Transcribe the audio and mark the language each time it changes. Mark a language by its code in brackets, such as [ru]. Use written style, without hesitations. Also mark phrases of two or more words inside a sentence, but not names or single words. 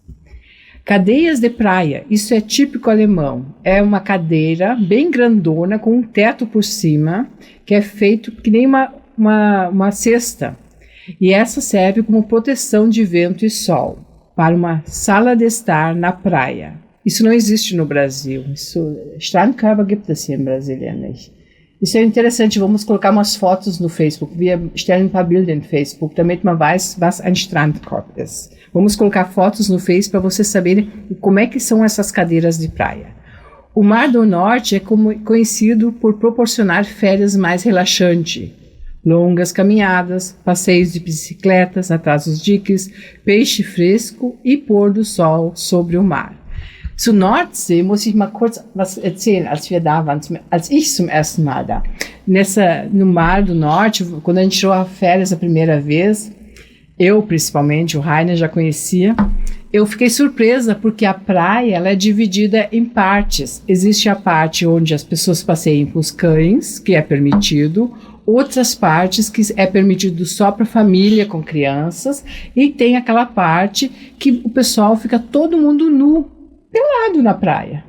[pt] Cadeias de praia, isso é típico alemão. É uma cadeira bem grandona com um teto por cima, que é feito que nem uma cesta. E essa serve como proteção de vento e sol, para uma sala de estar na praia. Isso não existe no Brasil. [de] Strandkörbe gibt es hier in Brasilien nicht. [pt] Isso é interessante, vamos colocar umas fotos no Facebook. [de] Wir stellen ein paar Bilder no Facebook, damit man weiß, was ein Strandkorb ist. [pt] Vamos colocar fotos no Face para vocês saberem como é que são essas cadeiras de praia. O Mar do Norte é conhecido por proporcionar férias mais relaxantes. Longas caminhadas, passeios de bicicletas atrás dos diques, peixe fresco e pôr do sol sobre o mar. [de] Zur Nordsee muss ich mal kurz was erzählen, als ich zum ersten Mal da. [pt] No Mar do Norte, quando a gente tirou a férias a primeira vez, eu principalmente, o Rainer já conhecia, eu fiquei surpresa porque a praia ela é dividida em partes. Existe a parte onde as pessoas passeiam com os cães, que é permitido, outras partes que é permitido só para família com crianças, e tem aquela parte que o pessoal fica todo mundo nu, pelado na praia.